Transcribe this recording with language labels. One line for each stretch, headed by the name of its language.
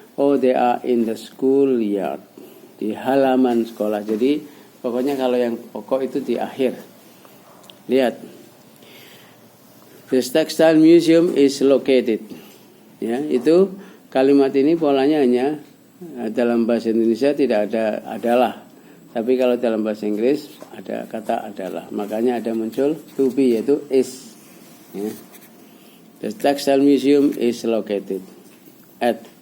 English: Oh, they are in the school yard.
Indonesian: Di halaman sekolah. Jadi pokoknya kalau yang pokok itu di akhir. Lihat.
English: This textile museum is located.
Indonesian: Ya, itu kalimat ini polanya hanya dalam bahasa Indonesia tidak ada adalah. Tapi kalau dalam bahasa Inggris ada kata adalah. Makanya ada muncul to be, yaitu is. Ya.
English: The Textile Museum is located at.